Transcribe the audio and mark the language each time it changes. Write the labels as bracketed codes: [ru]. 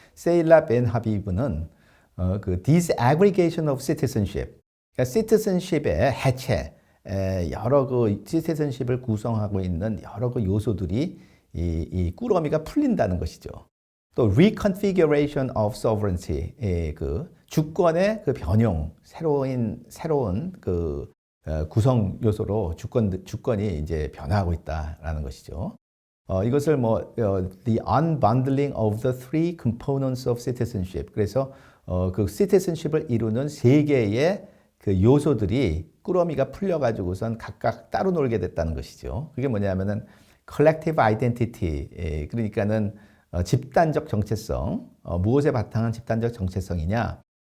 [ko] 세일라 벤 하비브는 그 [en] disaggregation of citizenship, [ko] 그러니까 citizenship의 해체, 여러 그 citizenship을 구성하고 있는 여러 그 요소들이 이 꾸러미가 풀린다는 것이죠. 또 [en] reconfiguration of sovereignty, [ko] 그 주권의 그 변형, 새로운 그 구성 요소로 주권이 이제 변화하고 있다라는 것이죠. 이것을 [en] the unbundling of the three components of citizenship. [ko] 그래서 그 citizenship을 이루는 세 개의 그 요소들이 꾸러미가 풀려가지고선 각각 따로 놀게 됐다는 것이죠. 그게 뭐냐면은 [en] collective identity, [ko] 그러니까는 집단적 정체성, 무엇에 바탕한 집단적 정체성이냐?